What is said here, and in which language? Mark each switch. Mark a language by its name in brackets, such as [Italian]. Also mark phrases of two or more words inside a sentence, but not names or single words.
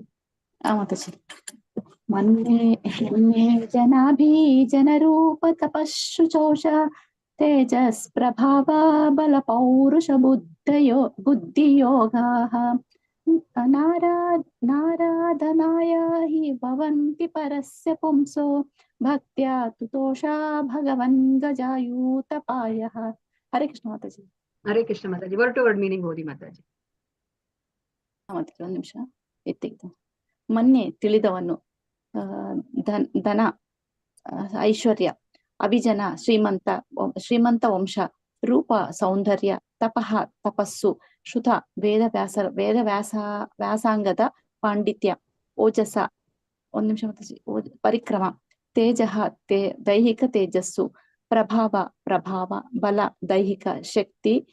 [Kannada] ಮಾತಾಜಿ. [Sanskrit] ಮನ್ಯೇದನಾಭಿಜನರೂಪ ತಪಃ ಶ್ರುತೌಜ ತೇಜಸ್ ಪ್ರಭಾವ ಬಲ ಪೌರುಷ ಬುದ್ಧಿ ಯೋಗಾಃ ನಾರಾಧನಾಯ ಹಿ ಭವಂತಿ ಪರಸ್ಯ ಪುಂಸೋ ಭಕ್ತ್ಯಾ ತುತೋಷಾ ಭಗವನ್ ಗಜಯೂತಪಾಯ. [Kannada] ಹರೇ ಕೃಷ್ಣ ಮಾತಾಜಿ. ಹರೇ ಕೃಷ್ಣ ಮಾತಾಜಿ. [English] word to word meaning [Kannada] ಓದಿ ಮಾತಾಜಿ. ಮಾತಾಜಿ ಒಂದ್ ನಿಮಿಷ ಎತ್ತಿದ್ದು. ಮೊನ್ನೆ ತಿಳಿದವನು, ಧನ ಐಶ್ವರ್ಯ, ಅಭಿಜನ ಶ್ರೀಮಂತ ವಂಶ, ರೂಪ ಸೌಂದರ್ಯ, ತಪಃ ತಪಸ್ಸು, ಶ್ರುತ ವ್ಯಾಸಾಂಗದ ಪಾಂಡಿತ್ಯ, ಓಜಸ ಒಂದ್ ನಿಮಿಷ ಮಾತಾಜಿ ಪರಿಕ್ರಮ, ತೇಜಃ ದೈಹಿಕ ತೇಜಸ್ಸು, ಪ್ರಭಾವ ಬಲ ದೈಹಿಕ ಶಕ್ತಿ